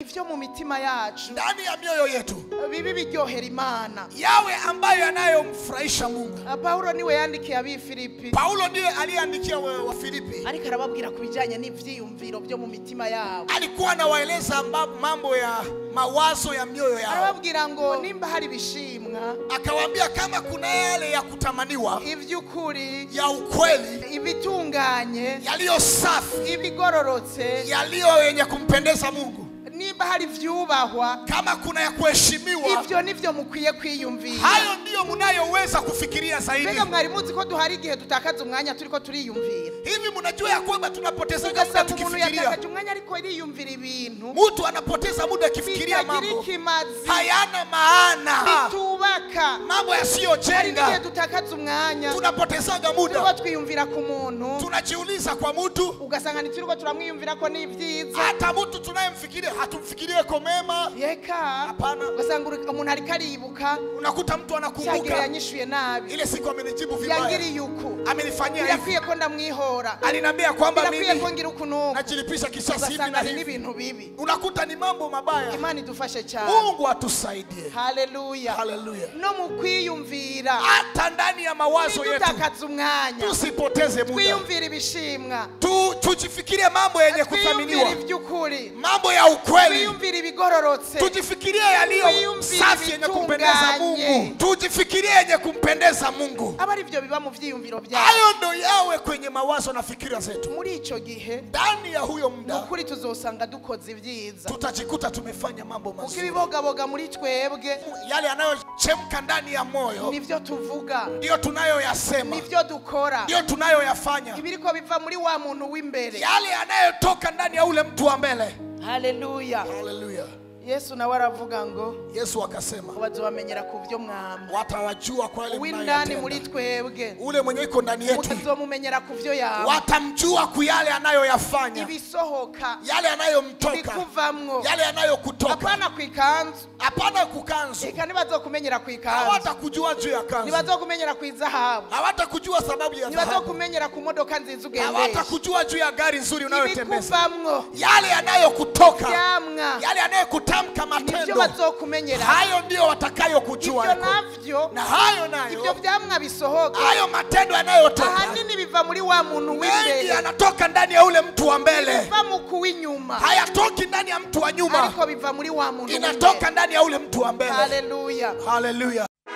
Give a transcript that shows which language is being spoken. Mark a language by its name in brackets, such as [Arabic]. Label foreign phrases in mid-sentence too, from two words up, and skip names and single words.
[Rundi] ivyo mu mitima yacu, [Swahili] ndani ya mioyo yetu, [Rundi] bibi biryohera Imana, [Swahili] yawe ambayo yanayomfurahisha Mungu. [Rundi] Paulo niwe yandikiye Abifilipi. [Swahili] Paulo ndiye aliyeandikia wa Filipi. [Rundi] Ariko arababwira kubijanye n'ivyiyumviro byo mu mitima yabo. [Swahili] Alikuwa anawaeleza mambo ya mawazo ya mioyo yao. [Rundi] Arababwira ngo nimba hari bishimwa, [Swahili] akawaambia kama kuna yale ya kutamaniwa, [Rundi] ivy'ukuri, [Swahili] ya ukweli, [Rundi] ibitunganye, [Swahili] yaliyo safi, [Rundi] ibigororotse, [Swahili] yaliyo yenye kumpendeza Mungu, [Rundi] nimba hari vyubahwa, [Swahili] kama kuna ya kuheshimiwa, [Rundi] ivyo nivyo mukwiye kwiyumvira. [Swahili] hayo ndiyo mnayoweza kufikiria zaidi. [Rundi] Mbega mwari muzi ko duhari igihe tutakaza umwanya turiko turiyumvira? [Swahili] Hivi mnajua ya kwamba tunapoteza muda tukifikiria? [Rundi] Yatakaje umwanya ariko iriyumvira ibintu. [Swahili] Mtu anapoteza muda akifikiria mambo hayana maana, [Rundi] bitubaka, [Swahili] mambo yasiyojenga. [Rundi] Igihe tutakaza umwanya [Swahili] tunapotezaga muda, [Rundi] turiko twiyumvira ku muntu, [Swahili] tunajiuliza kwa mtu, [Rundi] ugasanga ntituriko turamwiyumvira ko ni vyiza. [Swahili] Hata mtu tunayemfikiria hatumfikirie kwa mema. [Rundi] Yeka, [Swahili] hapana. [Rundi] Ugasanga umuntu ariko aribuka, [Swahili] unakuta mtu anakumbuka [Rundi] yanyishuye nabi, [Swahili] ile siku amenijibu vibaya, [Rundi] yangiri yuko [Swahili] amenifanyia hivi, [Rundi] yakwiye ko ndamwihora, [Swahili] aliniambia kwamba mimi [Rundi] yakwiye ko ngira ukunuko, [Swahili] najilipisha kisasi hivi na hivi. [Rundi] Ibintu bibi, [Swahili] unakuta ni mambo mabaya. [Rundi] Imani idufashe cyane. [Swahili] Mungu atusaidie. Haleluya, haleluya. [Rundi] No mu kwiyumvira, [Swahili] hata ndani ya mawazo yetu [Rundi] tutakaza umwanya, [Swahili] tusipoteze muda, [Rundi] twiyumvira ibishimwa, [Swahili] tujifikirie mambo yenye kuthaminiwa, mambo ya ukweli, [Rundi] twiyumvira ibigororotse, [Swahili] tujifikirie yaliyo safi yenye kumpendeza Mungu, tujifikirie yenye kumpendeza Mungu. [Rundi] Abari byo biba mu vyiyumviro byawe, [Swahili] hayo ndo yawe kwenye mawazo na fikira zetu. [Rundi] Muri ico gihe, [Swahili] ndani ya huyo muda, [Rundi] ukuri tuzosanga dukoze ibyiza, [Swahili] tutajikuta tumefanya mambo mazuri. [Rundi] Ukibibogaboga muri twebwe, [Swahili] yale yanayochemka ndani ya moyo [Rundi] nivyo tuvuga, [Swahili] ndio tunayoyasema, [Rundi] nivyo dukora, [Swahili] ndio tunayoyafanya. [Rundi] Ibiriko biva muri wa muntu w'imbere, [Swahili] yale yanayotoka ndani ya ule mtu wa mbele. Haleluya, haleluya. [Rundi] Yesu nawe aravuga ngo, [Swahili] Yesu akasema, [Rundi] bazobamenyera ku byo mwamba, [Swahili] watawajua kwa yale [Rundi] mnayotenda. Muri twebwe, [Swahili] ule mwenye iko ndani yetu, [Rundi] bazomumenyera ku byo yawe, [Swahili] watamjua ku yale anayoyafanya, [Rundi] ibisohoka, [Swahili] yale anayomtoka, [Rundi] ibikuvamwo, [Swahili] yale anayokutoka. [Rundi] Hapana kwikanzu, [Swahili] hapana kukanzu. [Rundi] Eka nibazokumenyera kwikanzu, [Swahili] hawatakujua juu ya kanzu, [Rundi] nibazokumenyera kwizahabu, [Swahili] hawatakujua sababu ya dhahabu, [Rundi] nibazokumenyera ku modoka nziza ugendesha, [Swahili] hawatakujua juu ya gari nzuri unayotembeza. [Rundi] Ibikuvamwo, [Swahili] yale yanayokutoka, yale yanayokutamka matendo, [Rundi] nivyo bazokumenyera, [Swahili] hayo ndio watakayokujua. [Rundi] Ibyo navyo, [Swahili] na hayo nayo, [Rundi] ibyo vyamwa bisohoka, [Swahili] hayo matendo yanayotoka, [Rundi] ahanini biva muri wa muntu w'imbere, [Swahili] mengi yanatoka ndani ya ule mtu wa mbele, [Rundi] biva mu kuw'inyuma, [Swahili] hayatoki ndani ya mtu wa nyuma, [Rundi] ariko biva muri wa muntu, [Swahili] inatoka ndani ya ule mtu wa mbele. Haleluya, haleluya.